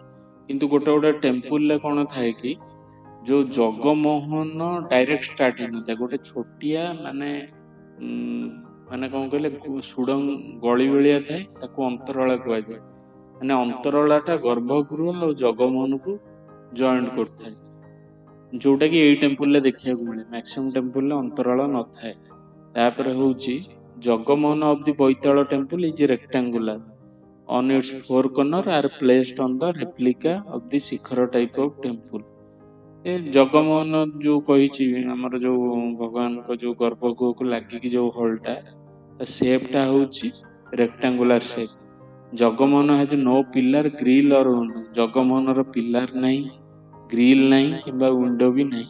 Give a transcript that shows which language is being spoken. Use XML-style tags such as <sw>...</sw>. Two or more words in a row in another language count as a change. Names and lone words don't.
<or>କିନ୍ତୁ ଗୋଟେ ଗୋଟେ ଟେମ୍ପଲରେ କଣ ଥାଏ କି ଯୋଉ ଜଗମୋହନ</or> <en>direct start</en> <or>ହେଇନଥାଏ ଗୋଟେ ଛୋଟିଆ ମାନେ ମାନେ କଣ କହିଲେ ସୁଡଙ୍ଗ ଗଳି ଭଳିଆ ଥାଏ ତାକୁ ଅନ୍ତରାଳ କୁହାଯାଏ। ମାନେ ଅନ୍ତରାଳଟା ଗର୍ଭଗୃହ ଆଉ ଜଗମୋହନକୁ ଜଏଣ୍ଟ କରୁଥାଏ ଯୋଉଟା କି ଏଇ ଟେମ୍ପଲରେ ଦେଖିବାକୁ ମିଳେ। ମ୍ୟାକ୍ସିମମ୍ ଟେମ୍ପଲରେ ଅନ୍ତରାଳ ନଥାଏ। ତାପରେ ହଉଛି</or> <en>Jagamohana of the Boital temple is rectangular on its four corner are placed on the replica of the ଶିଖର type of temple।</en> <or>ଏ ଜଗମୋହନ ଯୋଉ କହିଛି ଆମର ଯୋଉ ଭଗବାନଙ୍କ ଯୋଉ ଗର୍ଭଗୃହକୁ ଲାଗିକି ଯୋଉ ହଲଟା ସେପଟା ହଉଛି</or> <en>rectangular shape. Jagamohana has no pillar grill or window.</en> <or>ଜଗମୋହନର ପିଲାର ନାହିଁ ଗ୍ରିଲ ନାହିଁ କିମ୍ବା ୱିଣ୍ଡୋ ବି ନାହିଁ।</or>